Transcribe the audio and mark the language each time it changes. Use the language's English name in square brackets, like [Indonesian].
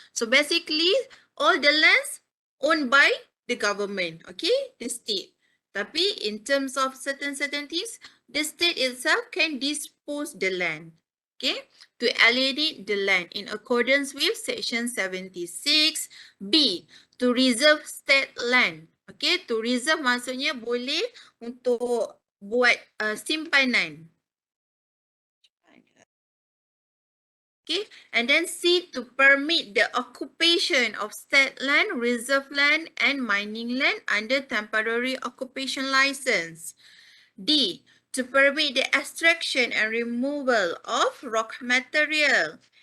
[English] So basically all the lands owned by the government, okay, the state. [Malay] Tapi [English] in terms of certain things, the state itself can dispose the land, okay, to alienate the land in accordance with section 76B, to reserve state land. Okay, to reserve [Malay] maksudnya boleh untuk buat simpanan. [English] Okay, and then C, to permit the occupation of state land, reserve land, and mining land under temporary occupation license. D, to permit the extraction and removal of rock material.